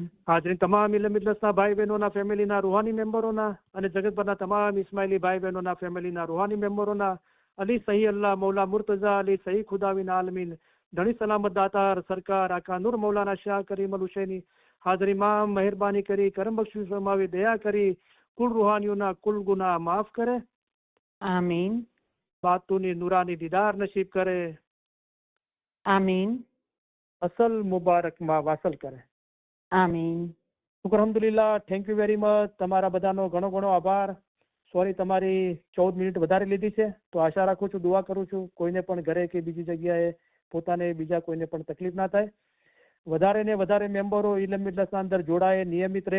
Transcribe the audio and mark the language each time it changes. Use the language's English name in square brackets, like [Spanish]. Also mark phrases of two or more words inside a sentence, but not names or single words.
[Gujarati] હાજરીન તમામ ઇલ્મ ઇજલસના ભાઈ બહેનોના, ફેમિલીના રૂહાની મેમ્બરોના અને જગતભરના તમામ ઇસ્માઇલી ભાઈ બહેનોના ફેમિલીના રૂહાની મેમ્બરોના અલી સહી અલ્લાહ મૌલા મુર્તઝા અલી સહી ખુદાવિન આલમીન ધણી સલામત દાતાર સરકાર આકા નૂર મૌલાના શાહ કરીમ અલ હુસૈની હાજર ઇમામ મહેરબાની કરી કરમ બક્ષિશ ફરમાવી દયા કરી કુલ રૂહાનીઓના કુલ ગુનાહ માફ કરે. આમીન. બાતૂની નૂરાની દીદાર નસીબ કરે, आमीन અસલ મુબારક માં વાસલ કરે. આમીન. [Arabic] شكر الحمد لله. [English] thank you very much. [Gujarati] તમારા બધાનો ઘણો ઘણો આભાર. સોરી તમારી 14 મિનિટ વધારે લીધી છે. તો આશા રાખું છું, દુઆ કરું છું કોઈને પણ ઘરે કે બીજી જગ્યાએ પોતાને બીજા કોઈને પણ તકલીફ ના થાય. વધારે ને વધારે મેમ્બરો ઇલમ મિજલિસના અંદર જોડાય, નિયમિત રહે.